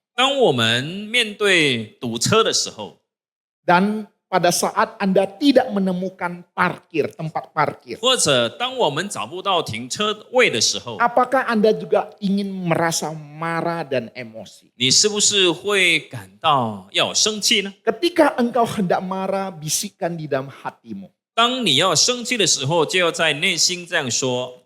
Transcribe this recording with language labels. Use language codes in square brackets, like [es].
[zh] 当我们面对堵车的时候， [id] Dan pada saat Anda tidak menemukan tempat parkir. [zh] 或者当我们找不到停车位的时候， [id] Apakah Anda juga ingin merasa marah dan emosi? [zh] 你是不是会感到要生气呢？ [id] Ketika engkau hendak marah, bisikkan di dalam hatimu. [zh] 当你要生气的时候，就要在内心这样说：